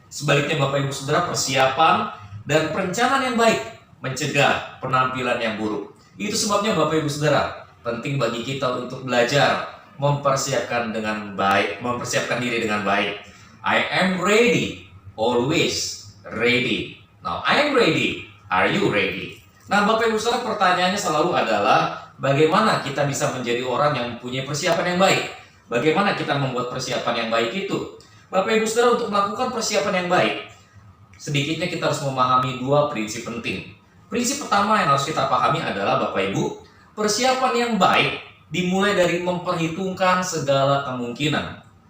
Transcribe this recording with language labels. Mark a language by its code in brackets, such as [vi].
[id] Sebaliknya Bapak Ibu Saudara, persiapan dan perencanaan yang baik mencegah penampilan yang buruk. Itu sebabnya Bapak Ibu Saudara, penting bagi kita untuk belajar mempersiapkan diri dengan baik. [en] I am ready, always ready. Now I am ready, are you ready? [id] Nah Bapak Ibu Saudara, pertanyaannya selalu adalah bagaimana kita bisa menjadi orang yang mempunyai persiapan yang baik? Bagaimana kita membuat persiapan yang baik itu? Bapak Ibu Saudara, untuk melakukan persiapan yang baik, sedikitnya kita harus memahami 2 prinsip penting. Prinsip pertama yang harus kita pahami adalah, Bapak Ibu, persiapan yang baik dimulai dari memperhitungkan segala kemungkinan.